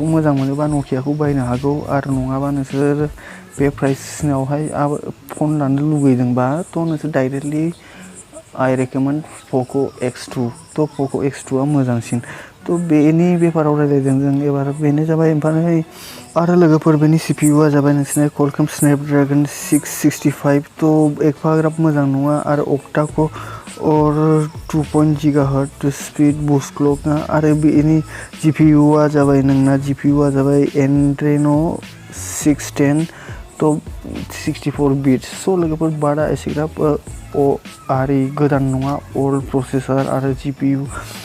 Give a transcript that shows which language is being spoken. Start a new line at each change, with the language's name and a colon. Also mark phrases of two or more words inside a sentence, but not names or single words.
Bodo: मोजां मोनोबा Nokiaखौ बायनो हागौ आरो नङाबा नोंसोर बे प्राइसनावहाय फन लानो लुगैदोंबा नोंसोर डाइरेक्टलि
English: I recommend
Bodo: Poco X2 Poco X2आ मोजांसिन बेनि बेफाराव रायज्लायदों जों एबार बेनो जाबाय ओमफ्राय आरो लोगोफोर बेनि CPUआ जाबाय नोंसिना Qualcomm Snapdragon 665 एफाग्राब मोजां नङा आरो
English: octa core
Bodo: 2 GHz
English: speed boost clock
Bodo: आरो बेनि GPUआ जाबाय Adreno 610 64 बिट्स लोगोफोर बारा एसेग्राब आरि गोदान नङा
English: old processor
Bodo: आरो GPU